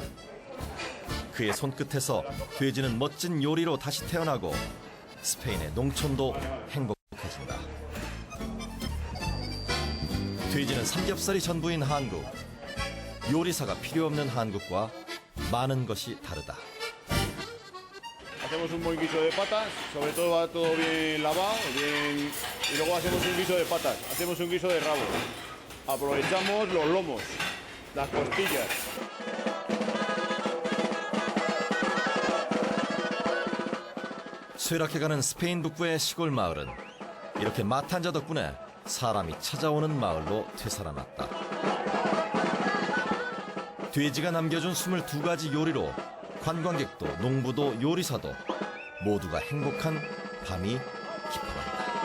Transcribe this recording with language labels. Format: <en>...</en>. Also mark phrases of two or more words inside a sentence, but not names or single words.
<ko>그의 손끝에서 돼지는 멋진 요리로 다시 태어나고 스페인의 농촌도 행복해진다. 돼지는 삼겹살이 전부인 한국. 요리사가 필요 없는 한국과 많은 것이 다르다.</ko> <es>Hacemos un buen guiso de patas, sobre todo va todo bien lavado, bien, y luego hacemos un guiso de patas, hacemos un guiso de rabo. Aprovechamos los lomos, las costillas.</es> <ko>쇠락해가는 스페인 북부의 시골 마을은 이렇게 마탄자 덕분에 사람이 찾아오는 마을로 되살아났다. 돼지가 남겨준 22가지 요리로 관광객도 농부도 요리사도 모두가 행복한 밤이 깊어간다.</ko>